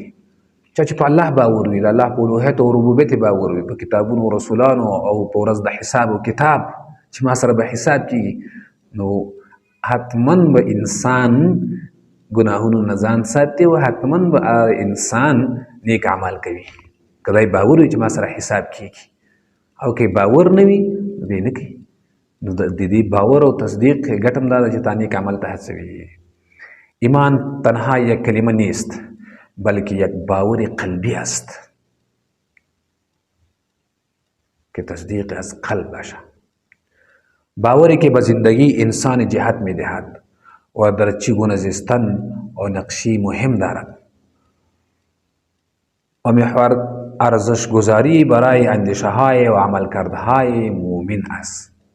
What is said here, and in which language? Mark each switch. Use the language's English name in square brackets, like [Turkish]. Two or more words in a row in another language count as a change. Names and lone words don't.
[Pashto] چا چې په الله باور وي، د الله په الوهیت او ربوبیت باور وي، په کتابونو او رسولانو او په ورځ د حساب او کتاب چې ما سره به حساب کېږي، نو حتما به انسان ګناهونو نه ځان ساتي او حتما به انسان نیک اعمال کوي. که دای باور وي چې ما سره حساب کېږي، او که باور نه وي نو دی نه کوي. نو د دې باور او تصدیق ګټه هم دا ده چې تا نیک عمل ته هڅوي. [Persian] ایمان تنها یک کلمه نیست، بلکه یک باور قلبی است که تصدیق از قلب باشد. باوری که به زندگی انسان جهت می دهد و در چگونه زیستن و نقشی مهم دارد و محور ارزش گذاری برای اندیشه های و عمل کرده های مؤمن است.